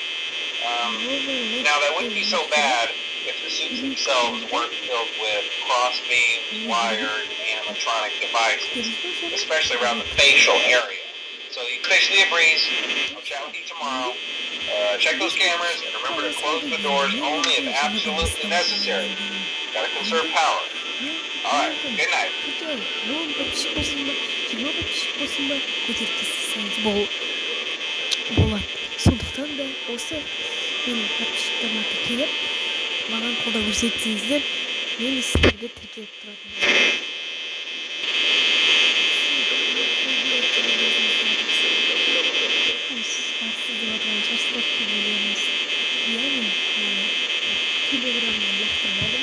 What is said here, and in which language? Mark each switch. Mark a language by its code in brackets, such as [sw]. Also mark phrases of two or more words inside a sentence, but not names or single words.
[en] Now, that wouldn't be so bad if the suits themselves weren't filled with cross-beams, wires, and animatronic devices, especially around the facial area. So you fish the breeze. I'll chat with you tomorrow. Check those cameras, and remember to close the doors only if absolutely necessary. Gotta conserve power. Alright, good night. [kk] Сондықтан да осы менің подписчиктеріме тіркеліп, маған қолдау көрсетсеңіздер, мен сіздерге тіркеліп тұратынмын. Телеграмдан лақтырмадым.